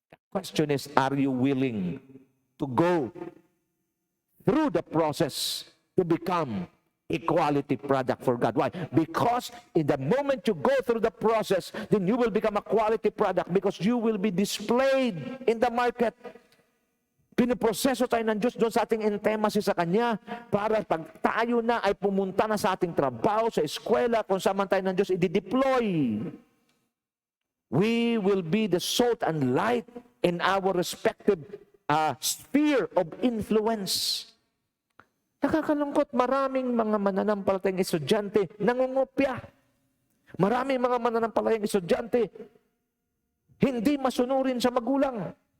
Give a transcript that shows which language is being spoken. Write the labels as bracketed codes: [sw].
[en] Question is, are you willing to go through the process to become a quality product for God? Why? Because in the moment you go through the process, then you will become a quality product because you will be displayed in the market. [tl] Pinoproseso tayo ng Diyos doon sa ating intimacy sa Kanya para pag tayo na ay pumunta na sa ating trabaho, sa eskwela, kung saan man tayo ng Diyos i-deploy. [en] We will be the salt and light in our respective sphere of influence. [tl] Nakakalungkot, maraming mga mananampalatayang estudyante nangungopya. Maraming mga mananampalatayang estudyante hindi masunurin sa magulang.